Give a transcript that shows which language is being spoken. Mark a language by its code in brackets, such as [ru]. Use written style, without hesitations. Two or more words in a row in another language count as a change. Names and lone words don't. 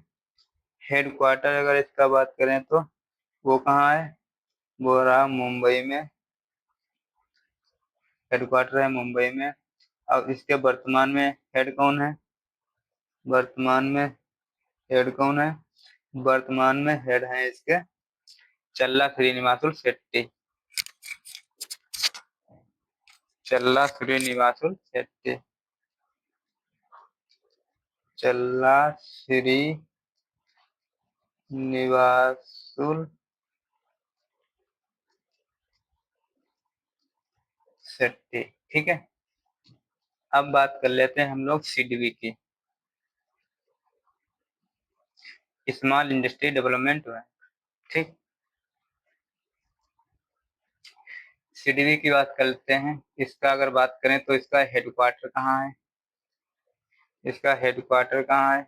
[hi] हेडक्वार्टर अगर इसका बात करें तो वो कहाँ है? वो रहा मुंबई में। हेडक्वार्टर है मुंबई में। अब इसके वर्तमान में हेड कौन है? वर्तमान में हेड कौन है? वर्तमान में हेड है इसके चल्ला श्रीनिवासुल शेट्टी। चल्ला श्रीनिवासुल शेट्टी। चल्ला श्रीनिवासुल शेट्टी। ठीक है। अब बात कर लेते हैं हम लोग सीडीबी की, स्मॉल इंडस्ट्री डेवलपमेंट बैंक। ठीक। सीडीबी की बात करते हैं। इसका अगर बात करें तो इसका हेडक्वार्टर कहाँ है? इसका हेडक्वार्टर कहाँ है?